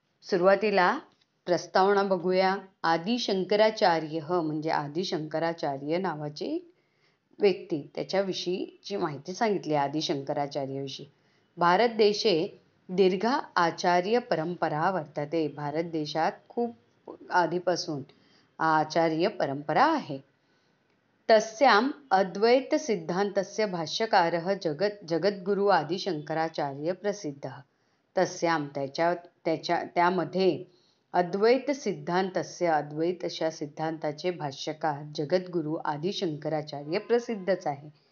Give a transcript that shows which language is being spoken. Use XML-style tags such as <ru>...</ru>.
<mr>सुरुवातीला प्रस्तावना बघूया. आदिशंकराचार्य म्हणजे आदिशंकराचार्य नावाचे व्यक्ती, त्याच्याविषयीची माहिती सांगितली.</mr> <sa>आदिशंकराचार्याविषयी भारत देशे दीर्घ आचार्य परंपरा वर्तते.</sa> <mr>भारत देशात खूप आधीपासून आचार्य परंपरा आहे.</mr> <sa>तस्याम् अद्वैत सिद्धान्तस्य भाष्यकारः जगद्गुरु आदिशंकराचार्य प्रसिद्धः.</sa> <mr>तस्याम त्यामध्ये</mr> <sa>अद्वैत सिद्धान्तस्य</sa> <mr>अद्वैत अशा सिद्धांताचे भाष्यकार जगद्गुरु आदिशंकराचार्य प्रसिद्धच आहे.</mr>